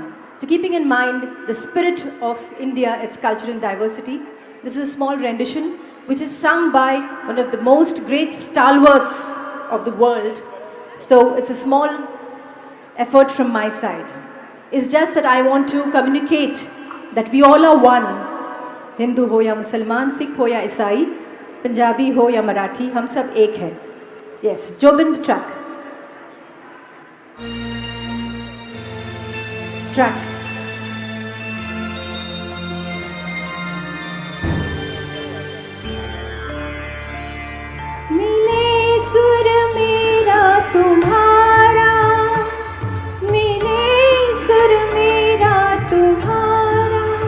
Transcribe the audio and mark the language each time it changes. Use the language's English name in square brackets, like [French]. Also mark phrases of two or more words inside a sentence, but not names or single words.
[English] To keeping in mind the spirit of India, its culture and diversity, this is a small rendition which is sung by one of the most great stalwarts of the world. So it's a small effort from my side. It's just that I want to communicate that we all are one. [Hindi] हिंदू हो या मुसलमान, सिख हो या ईसाई, पंजाबी हो या मराठी, हम सब एक है. [English] Yes, Jobin the track. Track. [Hindi] मिले सुर मेरा तुम्हारा, मिले सुर मेरा तुम्हारा,